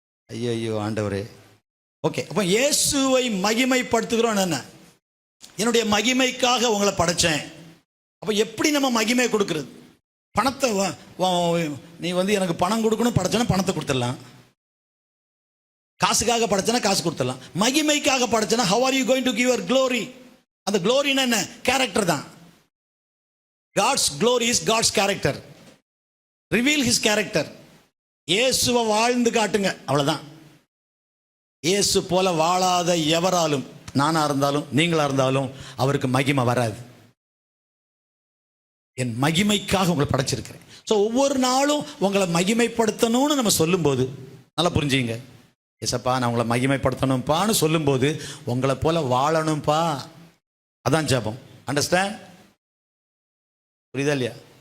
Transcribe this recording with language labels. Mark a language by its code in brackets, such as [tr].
[ta] ஐயோ ஆண்டவரே. ஓகே, அப்போ இயேசுவை மகிமைப்படுத்துகிறோம். என்ன, என்னுடைய மகிமைக்காக உங்களை படைச்சேன். அப்போ எப்படி நம்ம மகிமை கொடுக்கறது? பணத்தை நீ எனக்கு பணம் கொடுக்கணும் படைச்சனா பணத்தை கொடுத்துடலாம், காசுக்காக படைச்சனா காசு கொடுத்துடலாம். மகிமைக்காக படைச்சனா [en] how are you going to give your glory? [ta] அந்த க்ளோரினா என்ன? கேரக்டர் தான். [en] God's glory is God's character. Reveal his character. [ta] இயேசுவை வாழ்ந்து காட்டுங்க, அவ்வளவுதான். இயேசு போல வாழாத எவராலும், நானா இருந்தாலும் நீங்களா இருந்தாலும், அவருக்கு மகிமை வராது. என் மகிமைக்காக உங்களை படைச்சிருக்கிறேன். ஸோ ஒவ்வொரு நாளும் உங்களை மகிமைப்படுத்தணும்னு நம்ம சொல்லும்போது, நல்லா புரிஞ்சுங்க, ஏசப்பா நான் உங்களை மகிமைப்படுத்தணும்ப்பான்னு சொல்லும்போது உங்களை போல வாழணும்ப்பா, அதான் ஜெபம். அண்டர்ஸ்டாண்ட்? புரியுதா இல்லையா?